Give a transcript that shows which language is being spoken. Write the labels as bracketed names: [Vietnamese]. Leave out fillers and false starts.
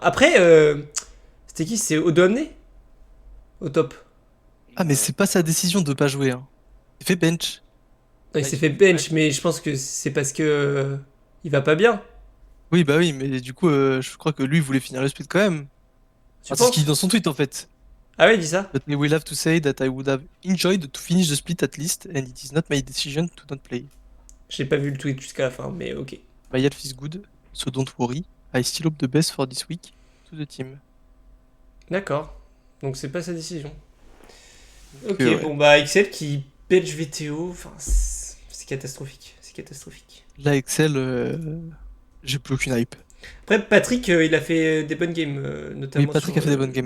[French] Après, c'était qui? C'est Odomné? Au top. Ah, mais c'est pas sa décision de pas jouer, hein. Il fait bench. Il s'est fait bench, mais je pense que c'est parce que. Il va pas bien. Oui, bah oui, mais du coup, je crois que lui voulait finir le split quand même. Tu Ah, c'est ce penses? qu'il dit dans son tweet, en fait. Ah ouais, il dit ça. [English] But I will have to say that I would have enjoyed to finish the split at least, and it is not my decision to not play. [French] J'ai pas vu le tweet jusqu'à la fin, mais ok. [English] My health is good, so don't worry. I still hope the best for this week to the team. [French] D'accord. Donc c'est pas sa décision. Ok, ouais. bon bah Excel qui bench VTO, enfin c'est catastrophique. C'est catastrophique. Là, Excel, j'ai plus aucune hype. Après, Patrick, il a fait des bonnes games, notamment Oui, Patrick sur a fait des bonnes games.